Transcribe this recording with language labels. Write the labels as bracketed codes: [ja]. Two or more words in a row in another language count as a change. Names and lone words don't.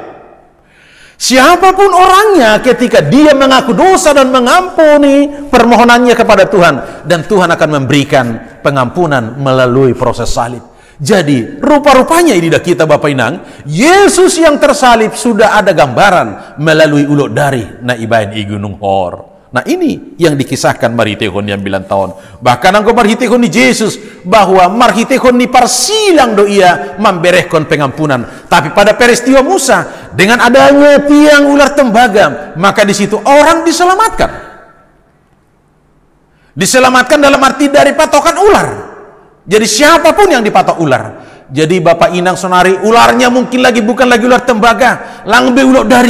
[id] Siapapun orangnya, ketika dia mengaku dosa dan mengampuni permohonannya kepada Tuhan, dan Tuhan akan memberikan pengampunan melalui proses salib. Jadi rupa-rupanya ini dah kita Bapak Inang, Yesus yang tersalib sudah ada gambaran melalui [bts] ulok dari na ibain i Gunung Hor. [id] Nah ini yang dikisahkan marhitehon yang 9 tahun. Bahkan [bts] angko marhitehon ni Yesus [id] bahwa [bts] marhitehon ni parsilang do ia [id] memberehkan pengampunan. Tapi pada peristiwa Musa dengan adanya tiang ular tembaga, maka di situ orang diselamatkan. Diselamatkan dalam arti dari patokan ular. Jadi siapapun yang dipatok ular. Jadi Bapak Inang Sonari, ularnya mungkin bukan lagi ular tembaga, [bts] langbe ulok dari.